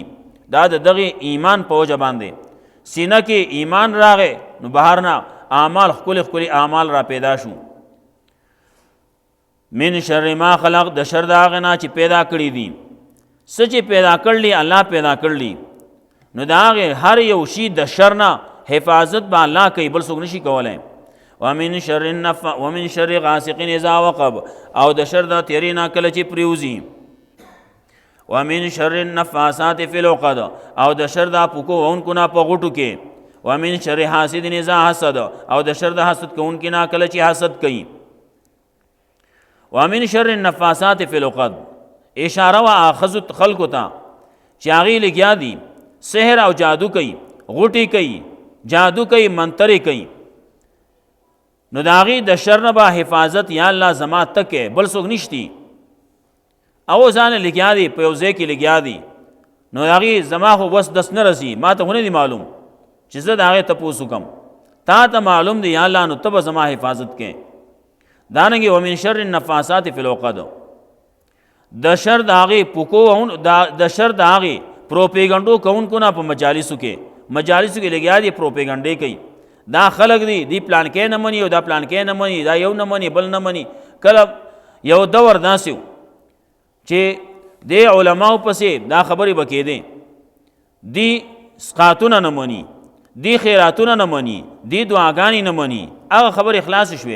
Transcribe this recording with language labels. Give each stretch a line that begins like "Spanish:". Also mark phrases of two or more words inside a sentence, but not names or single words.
Pashto: دا د دغې ایمان په وجه باندې سینه کې ایمان راغی، نو بهر نه اعمال ښکلي ښکلي اعمال را پیدا شو.
Arabic: من شر ما خلق،
Pashto: د شر د هغې نه چې پیدا کړي دي. څه چې پیدا کړلی الله پیدا کړلی، نو د هغې هر یو شي د شر نه حفاظت به الله کوي، بل څوک نشي کولی.
Arabic: ومن شر غاسق اذا وقب،
Pashto: او د شر د تیرې نه کله چې پریوزي.
Arabic: ومن شر النفاثات فی العقد،
Pashto: او د شر د پوکو وونکو نه په غوټو کې.
Arabic: ومن شر حاسد اذا حسد،
Pashto: او د شر د حسد کوونکي نه کله چې حسد کوي.
Arabic: ومن شر النفاثات فی العقد،
Pashto: اشاره واخذ خلقو ته چې هغې لګیا دي سحر او جادو کوي، غوټې کوي، جادو کوي، منترې کوي، نو د هغې د شر نه به حفاظت یا الله زما تکې، بل څوک نشتی. او ځان لګیا دي په یو ځای کې لګیا دي، نو د هغې زما خو بس دس نه رسي، ما ته خو نه دي معلوم چې زه د هغې تپوس وکړم، تا ته معلوم دی یا الله، نو ته به زما حفاظت کې.
Arabic: دارنګې ومن شر النفاثات فی العقد،
Pashto: د شر د هغې پوکو، د شر د هغې پروپیګنډو کوونکو نه په مجالسو کې لګیا دي، پروپیګنډې کوي. دا خلق دی پلانکې نه مني، او دا پلانکې نه مني، دا یو نه مني، بل نه مني. کله یو دور داسې و چې د علماو پسې دا خبرې به کېدې، دی سقاتونه نه مني، دی خیراتونه نه مني، دی دعاګانې نه مني، هغه خبرې خلاص شوې.